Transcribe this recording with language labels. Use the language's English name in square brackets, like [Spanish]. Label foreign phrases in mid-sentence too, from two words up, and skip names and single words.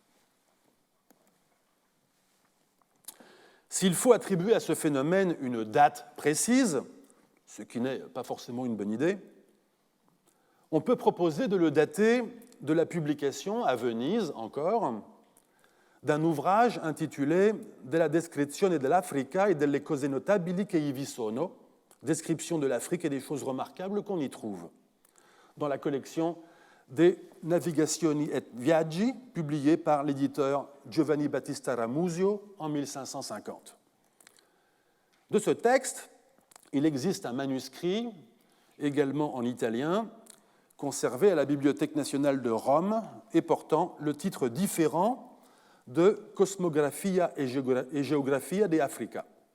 [French] S'il faut attribuer à ce phénomène une date précise, ce qui n'est pas forcément une bonne idée, on peut proposer de le dater de la publication à Venise, encore, d'un ouvrage intitulé Della descrizione dell'Africa e delle cose notabili che ivi sono, description de l'Afrique et des choses remarquables qu'on y trouve, dans la collection des Navigazioni et Viaggi, publiée par l'éditeur Giovanni Battista Ramusio en 1550. De ce texte, il existe un manuscrit, également en italien, conservé à la Bibliothèque nationale de Rome et portant le titre différent de Cosmographia e Geografia de Africa.